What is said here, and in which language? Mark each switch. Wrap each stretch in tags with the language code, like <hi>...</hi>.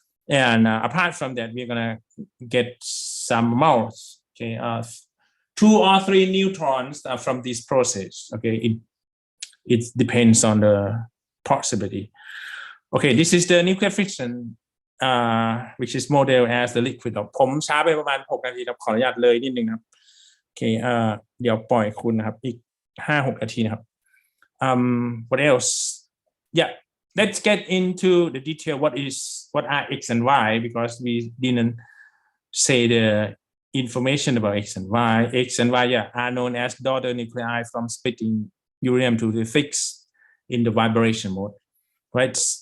<en>And apart from that, we're gonna get some amounts, okay, of 2 or 3 neutrons from this process. Okay, it depends on the possibility. Okay, this is the nuclear fission, which is modeled as the liquid.</en> <th>ผมช้าไปประมาณ6 นาทีครับขออนุญาตเลยนิดนึงครับโอเคเดี๋ยวปล่อยคุณนะครับอีก 5-6 นาทีนะครับ</th> <en>what else? Yeah, let's get into the detail. What are X and Y, because we didn't say the information about X and Y. X and Y, yeah, are known as daughter nuclei from splitting uranium-236 in the vibration mode, right?</en>